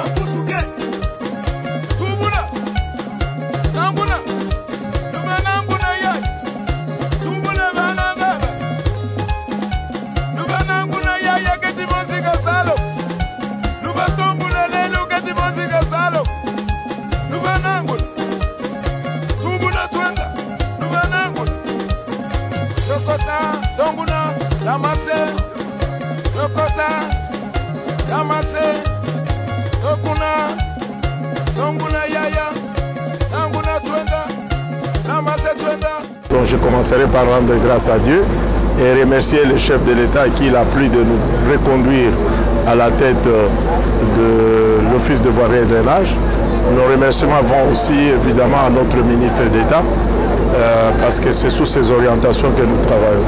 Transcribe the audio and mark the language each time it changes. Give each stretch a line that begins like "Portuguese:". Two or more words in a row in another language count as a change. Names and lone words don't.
Kongo: Tubula. Nanguna. Luba nanguna ya. Tubula bana baba. Luba nanguna ya ya kati mozika salo. Luba tombula lelo kati mozika salo. Luba nanguna. Tubula twenda. Luba nanguna. Sokota, tonguna, damase. Sokota, damase. Sokuna, tonguna yaya. Tanguna twenda. Damase twenda.
French: Donc je commencerai par rendre grâce à Dieu et remercier le chef de l'État qui l'a plu de nous reconduire à la tête de l'Office de voirie et drainage. Nos remerciements vont aussi évidemment à notre ministre d'État parce que c'est sous ces orientations que nous travaillons.